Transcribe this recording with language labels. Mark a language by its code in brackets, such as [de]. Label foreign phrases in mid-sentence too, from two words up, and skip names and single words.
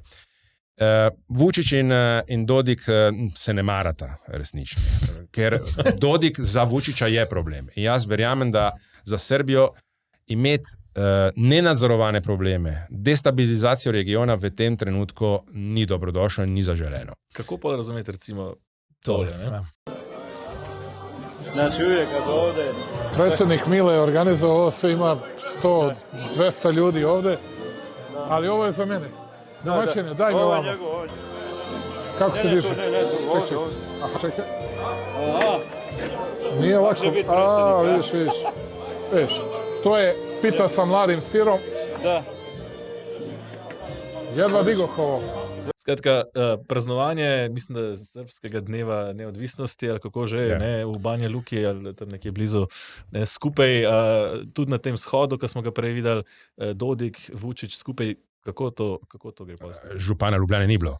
[sl] Vučić in Dodik se ne marata resnično, ker Dodik za Vučića je problem. In jaz verjamem, da za Srbijo imeti nenadzorovane probleme, destabilizacijo regiona v tem trenutku ni dobrodošlo in ni zaželeno. Kako pa razumeti recimo tole? [sr] Znači uvijek kad ovdje... Predsjednik Mile je organizovao ovo, sve ima 100-200 ljudi ovdje, ali ovo je za mene. Domaćine, daj mi vamo. Kako se diže? Čekaj. Nije ovako. Vidiš. To je pita sa mladim sirom. Da. Jedva digoh ovo. [sl] Skratka, praznovanje, mislim, da srpskega dneva neodvisnosti, ali kako že, ne, v Banja Luki ali tam nekje blizu, ne, skupaj, tudi na tem shodu, ko smo ga prej videli, Dodik, Vučić skupaj. Kako to gre pa? Župana Ljubljane ni bilo.